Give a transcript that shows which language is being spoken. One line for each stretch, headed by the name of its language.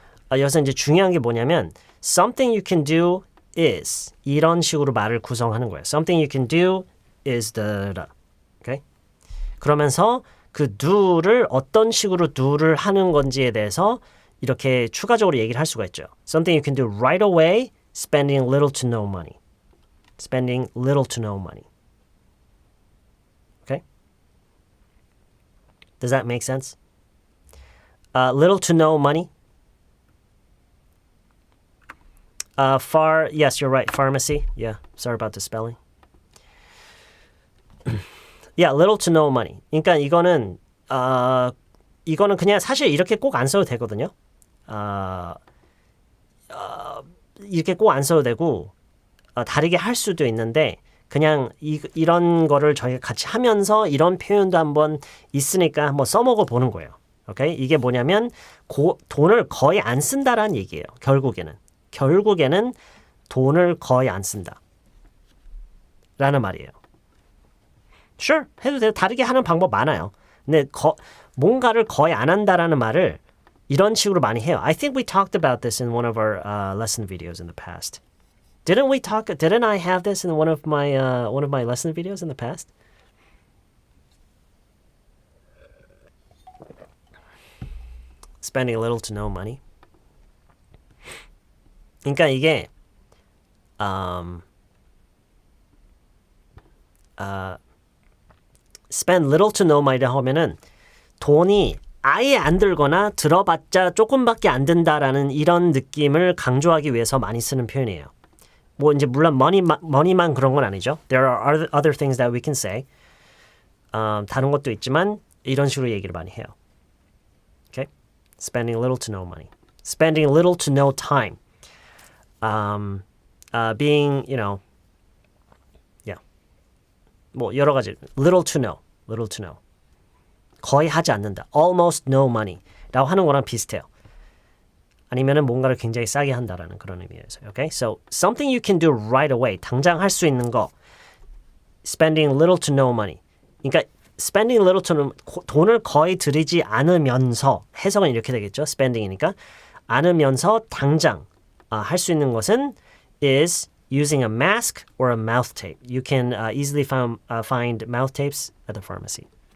Korean: 여기서 이제 중요한 게 뭐냐면
English: something you can do is
Korean: 이런 식으로 말을 구성하는 거예요.
English: Something you can do is the okay?
Korean: 그러면서 그 do를 어떤 식으로 do를 하는 건지에 대해서 이렇게 추가적으로 얘기를 할 수가 있죠.
English: Something you can do right away, spending little to no money. Spending little to no money. Okay? Does that make sense? Little to no money. Yes, you're right. Pharmacy. Yeah, sorry about the spelling. Yeah, little to no money.
Korean: 그러니까 이거는 그냥 사실 이렇게 꼭 안 써도 되거든요. 이렇게 꼭 안 써도 되고 다르게 할 수도 있는데 그냥 이런 거를 저희가 같이 하면서 이런 표현도 한번 있으니까 한번 써먹어 보는 거예요. 오케이? 이게 뭐냐면 돈을 거의 안 쓴다라는 얘기예요. 결국에는 돈을 거의 안 쓴다. 라는 말이에요. Sure, 해도 돼요. 다르게 하는 방법 많아요. 근데 뭔가를 거의 안 한다라는 말을 이런 식으로 많이 해요.
English: I think we talked about this in one of our lesson videos in the past. Didn't I have this in one of my lesson videos in the past? Spending little to no money.
Korean: 그러니까 이게
English: spend little to no money
Korean: 라고 하면은 돈이 아예 안 들거나 들어봤자 조금밖에 안 든다라는 이런 느낌을 강조하기 위해서 많이 쓰는 표현이에요. 뭐 이제 물론 money만 그런 건 아니죠.
English: There are other things that we can say.
Korean: 다른 것도 있지만 이런 식으로 얘기를 많이 해요.
English: Okay? Spending little to no money. Spending little to no time.
Korean: Being, 뭐 여러 가지.
English: Little to no.
Korean: 거의 하지 않는다.
English: Almost no money.
Korean: 라고 하는 거랑 비슷해요. 아니면은 뭔가를 굉장히 싸게 한다라는 그런 의미에서.
English: Okay? So something you can do right away.
Korean: 당장 할 수 있는 거.
English: Spending little to no money.
Korean: 그러니까
English: spending little to no,
Korean: 돈을 거의 들이지 않으면서 해석은 이렇게 되겠죠. spending이니까 않으면서 당장 할 수 있는 것은
English: is using a mask or a mouth tape. You can easily find mouth tapes at the pharmacy.